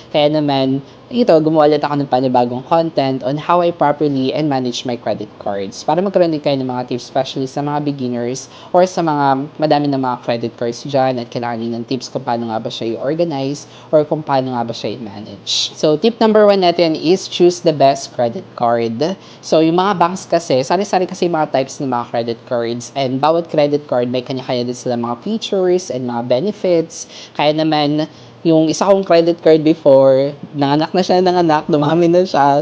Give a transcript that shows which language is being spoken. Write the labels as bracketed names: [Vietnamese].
[Filipino] Kaya naman, ito, gumawa ulit ako ng panibagong content [English] on how I properly and manage my credit cards. [Filipino] Para magkaroon din kayo ng mga tips, especially sa mga beginners or sa mga madami ng mga credit cards dyan at kailangan din ng tips kung paano nga ba siya i-organize or kung paano nga ba siya i-manage. [English] So, tip number 1 natin is choose the best credit card. [Filipino] So, yung mga banks kasi, sari-sari kasi yung mga types ng mga credit cards and bawat credit card may kanya-kanya din sila mga features and mga benefits. Kaya naman, yung isa kong credit card before, nanganak na siya ng anak, dumami na siya.